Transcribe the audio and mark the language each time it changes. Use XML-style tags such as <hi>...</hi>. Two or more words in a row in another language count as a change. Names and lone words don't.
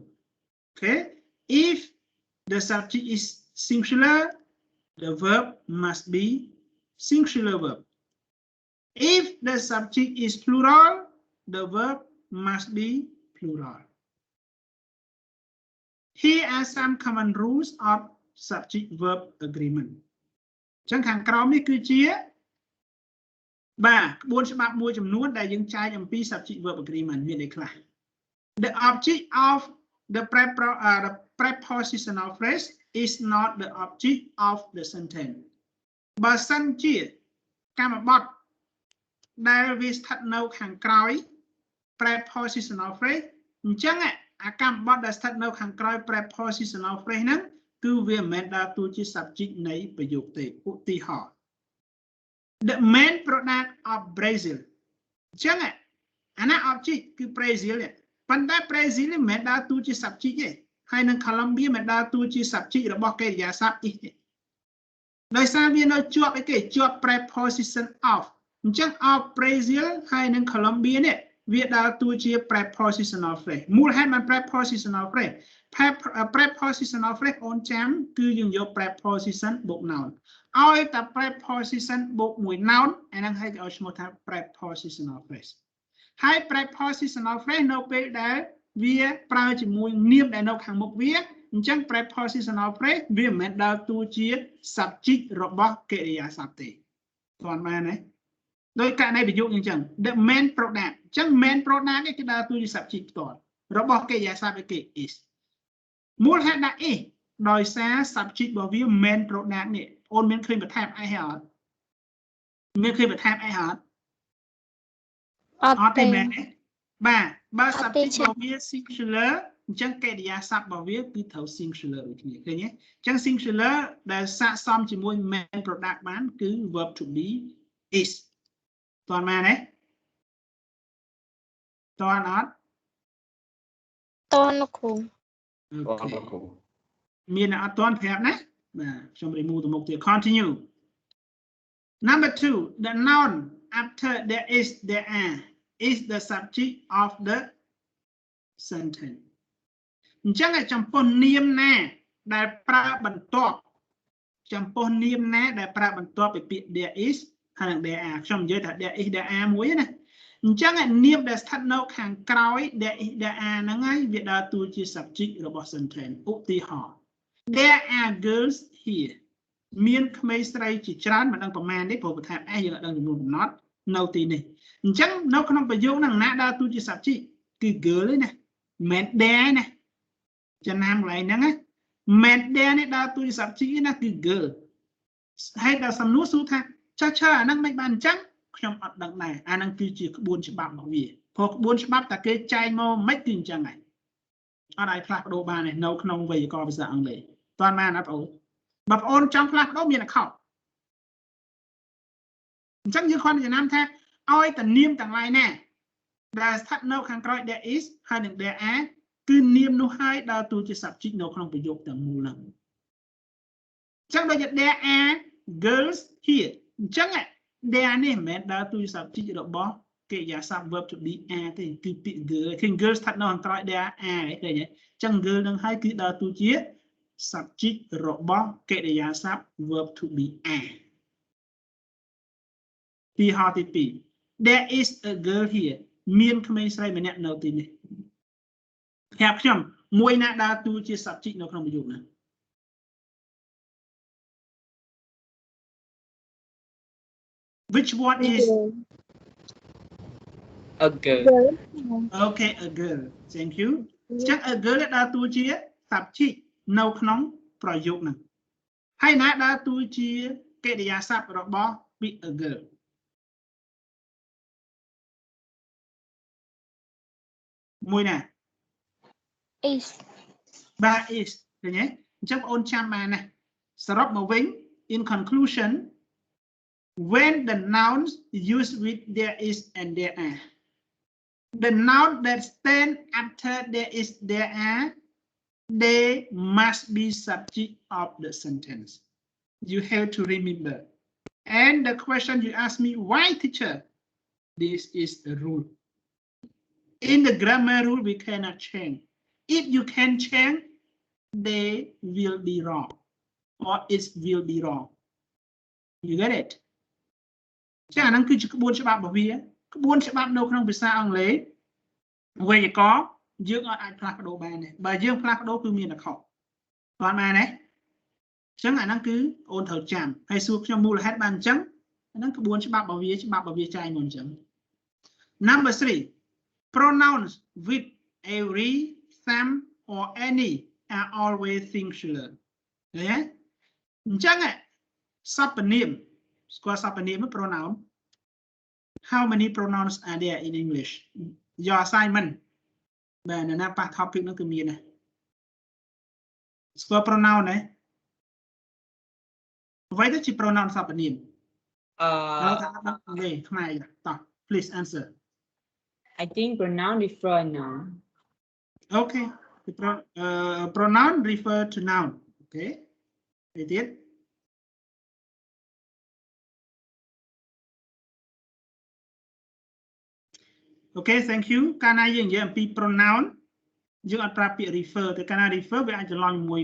<en>Okay, if the subject is singular, the verb must be singular verb. If the subject is plural, the verb must be plural. Here are some common rules of subject verb agreement.</en> <km>ចឹងខាងក្រោមនេះគឺជាបាទក្បួនច្បាប់មួយចំនួនដែលយើងចែកអំពី</km> <en>subject verb agreement</en> <km>មានអីខ្លះ</km> <en>The object of the prepositional phrase is not the object of the sentence.</en> <km>បើសិនជាកម្មបទដែលវាស្ថិតនៅខាងក្រោយ</km> <en>prepositional phrase</en> <km>អញ្ចឹងអាកម្មបទដែលស្ថិតនៅខាងក្រោយ</km> <en>prepositional phrase</en> <km>ហ្នឹងគឺវាមិនមែនដើរតួជា subject នៃប្រយោគទេឧទាហរណ៍</km> <en>The main product of Brazil</en> <km>អញ្ចឹងអាណា object គឺ Brazil ប៉ុន្តែ Brazil មិនមែនដើរតួជា subject ទេហើយនឹង Colombia មិនដើរតួជា subject របស់កិរិយាសព្ទ is ទេដោយសារវានៅជាប់អីគេជាប់</km> <en>preposition of</en> <km>អញ្ចឹង of Brazil ហើយនឹង Colombia នេះវាដើរតួជា</km> <en>prepositional phrase</en> <km>មូលហេតុបាន</km> <en>prepositional phrase prepositional</en> <km>phrase អូនចាំគឺយើងយក preposition បូក noun ឲ្យតែ preposition បូកមួយ noun អាហ្នឹងហើយគេឲ្យឈ្មោះថា</km> <en>prepositional phrase</en> <km>ហើយ</km> <en>prepositional phrase</en> <km>នៅពេលដែលវាប្រើជាមួយនាមដែល នៅខាងមុខវាអញ្ចឹង</km> <en>prepositional phrase</en> <km>វាមិនមែនដើរតួជា subject របស់កិរិយាសព្ទទេស្គាល់បានទេដោយ ករណីប្រយោគអញ្ចឹង</km> <en>the main product</en> <km>អញ្ចឹង</km> <en>main product</en> <km>គេដើរតួជា subject ផ្ទាល់របស់កិរិយាស ព្ទគេ is មូលហេតុដាក់ is ដោយសារ subject របស់វា</km> <en>main product</en> <km>នេះអូនមានឃើញបន្ថែមអីហើយអត់មានឃើញបន្ថែមអីហើយអត់អត់ទេមែនទេបាទបើ subject របស់វា singular អញ្ចឹងកិរិយាសព្ទរបស់វាគឺត្រូវ singular ដូចគ្នាឃើញទេអញ្ចឹង singular ដែលស័ក្តិសមជាមួយ main product បានគឺ</km> <en>verb to be is</en> <km>តើមែនទេតើអត់ តនលោកគ្រូ មានអត់តន់ប្រាប់ណាបាទខ្ញុំ remove ទៅមុខទៀត</km> <en>continue number 2 the noun after there is there are is the subject of the sentence</en> <km>អញ្ចឹងចំពោះនាមណាដែលប្រើបន្ទាប់ចំពោះនាមណាដែលប្រើបន្ទាប់ពីពាក្យ there is ហើយនឹង</km> <en>there are</en> <km>ខ្ញុំនិយាយថា</km> <en>there is there are</en> <km>មួយណាអញ្ចឹងនាមដែលស្ថិតនៅខាងក្រោយ</km> <en>there is there are</en> <km>ហ្នឹងហើយវាដើរតួជា subject របស់ sentence ឧទា ហរណ៍</km> <en>there are girls here</en> <km>មានក្មេងស្រីជាច្រើនមិនដឹងប្រមាណទេព្រោះបន្ថែម s យើងអត់ដឹងចំនួនកំណត់នៅទីនេះអ ញ្ចឹងនៅក្នុងប្រយោគហ្នឹងណាដើរតួជា subject គឺ girl ទេណាមិន there ណាចំណាំកន្លែងហ្នឹងណាមិន there នេះដើរតួជា subject ណាគឺ girl ហើយដល់សំណួរសួរថាចុះឈើអាហ្នឹងមិនបានអញ្ចឹងខ្ញុំអត់ដឹងដែរអាហ្នឹងគឺជាក្បួនច្បាប់របស់វាព្រោះក្បួនច្បាប់តែគេចែងមកមិនគឺអញ្ចឹងហើយអត់អាចផ្លាស់ប្ដូរបានទេនៅក្នុងវេយ្យាករណ៍ភាសាអង់គ្លេសតើបានអត់បងប្អូនចង់ផ្លាស់ប្ដូរមានតែខុស អញ្ចឹងយើងគ្រាន់តែចំណាំថាឲ្យតែនាមទាំងឡាយណាដែលស្ថិតនៅខាងក្រោយ</km> <en>there is</en> <km>ហើយនឹង</km> <en>there are</en> <km>គឺនាមនោះហើយដើរ តួជា subject នៅក្នុងប្រយោគទាំងមូលហ្នឹងអញ្ចឹងដូចជា</km> <en>there are girls here</en> <km>អញ្ចឹង there នេះមិនមែនដើរតួជា subject របស់កិរិយាសព្ទ</km> <en>verb to be are</en> <km>ទេគឺពាក្យ girl ឃើញ girl ស្ថិតនៅខាងក្រោយ</km> <en>there are</en> <km>ឃើញទេអញ្ចឹង girl នឹងហើយគឺដើរតួជា subject របស់កិរិយាសព្ទ</km> <en>verb to be are</en> <km>ទីហោទី2</km> <en>there is a girl here</en> <km>មានក្មេងស្រីម្នាក់នៅទីនេះប្រាប់ខ្ញុំមួយណាដើរតួជា subject នៅក្នុងប្រយោគណា</km> <en>Which one is a girl Okay a girl thank you</en> <km>ចឹង</km> <en>a girl</en> <km>ដើរតួជា subject នៅក្នុងប្រយោគហ្នឹងហើយណាដើរតួជាកិរិយាសព្ទរបស់ពាក្យ</km> <en>a girl</en> <km>មួយណា</km> <en>is បាទ is</en> <km>ឃើញទេអញ្ចឹងបងអូនចាំបានណាសរុបមកវិញ</km> <en>in conclusion when the nouns used with there is and there are the noun that stand after there is there are they must be subject of the sentence you have to remember and the question you ask me why teacher this is the rule in the grammar rule we cannot change if you can change they will be wrong or it will be wrong you get it</en> <km>ចាអាហ្នឹងគឺជាក្បួនច្បាប់របស់វាក្បួនច្បាប់នៅក្នុងភាសាអង់គ្លេសវេយ្យាករណ៍យើងអាចផ្លាស់ប្ដូរបានទេបើយើងផ្លា ស់ប្ដូរគឺមានតែខុសបានទេអញ្ចឹងអាហ្នឹងគឺអូនត្រូវចាំហើយសួរខ្ញុំមូលហេតុបានអញ្ចឹងអា ហ្នឹងក្បួនច្បាប់របស់វាចែងមកអញ្ចឹង</km> <en>Number 3 pronouns with every some or any are always singular</en> <km>ឃើញទេអញ្ចឹងសព្វនាមស្គាល់សព្វនាម pronoun</km> <en>how many pronouns are there in English your assignment</en> <km>បាទនៅណាប៉ះ topic នោះគឺមានណាស្គាល់ pronoun ទេអ្វីទៅជា pronoun សព្វនាមនេះខ្មែរតោះ</km> <en>please answer I think pronoun refer noun okay pronoun refer to noun okay it is Okay thank you</en> <km>កាលណាយើងនិយាយអំពី pronoun យើងអត់ប្រើពាក្យ refer តែកាលណា refer វាអាចច្រឡំជាមួយ</km>